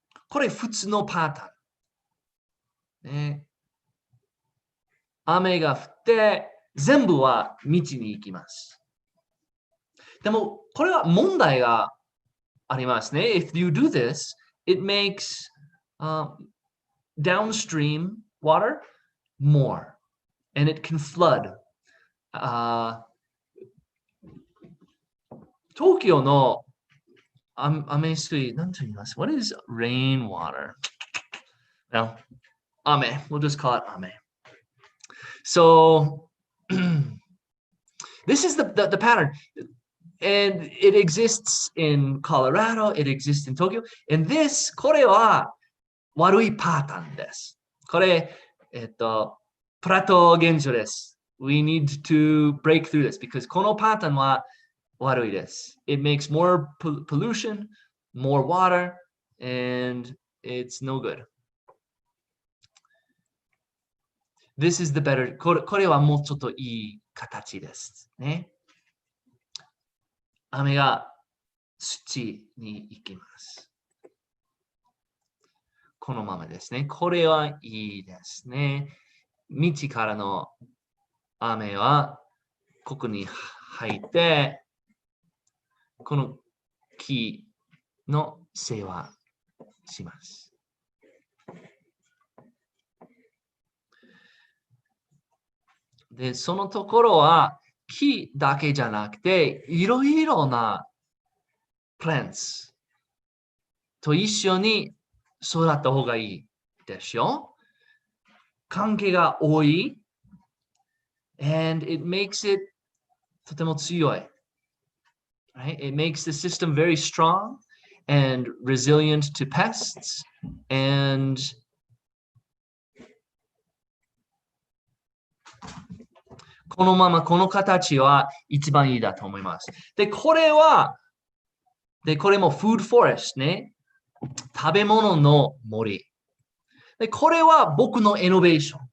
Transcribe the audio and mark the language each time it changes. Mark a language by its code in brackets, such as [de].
[ja] これ普通のパターン。ね、雨が降って全部は道に行きます。でもこれは問題がありますね。 [en] If you do this, it makes downstream water more and it can flood. [ja] 東京の雨水、何と言います？ [en] What is rainwater? No, 雨。We'll just call it 雨。So, this is the pattern. And it exists in Colorado, it exists in Tokyo. And this, [ja] これは悪いパターンです。これ、プラトー現象です。 [en] We need to break through this because [ja] このパターンは悪いです。 [en] It makes more pollution, more water, and it's no good. This is the better. [ja] これはもうちょっといい形ですね。雨が土に行きます。このままですね。これはいいですね。道からの雨はここに入って、この木の世話します。で、そのところは木だけじゃなくて、いろいろなプランツと一緒に育った方がいいでしょ。関係が多い。 [en] And it makes it [ja] とても強い。 [en] Right? It makes the system very strong and resilient to pests. And [ja] このままこの形は一番いいだと思います。で、これもフードフォレストね。食べ物の森。で、これは僕のイノベーション。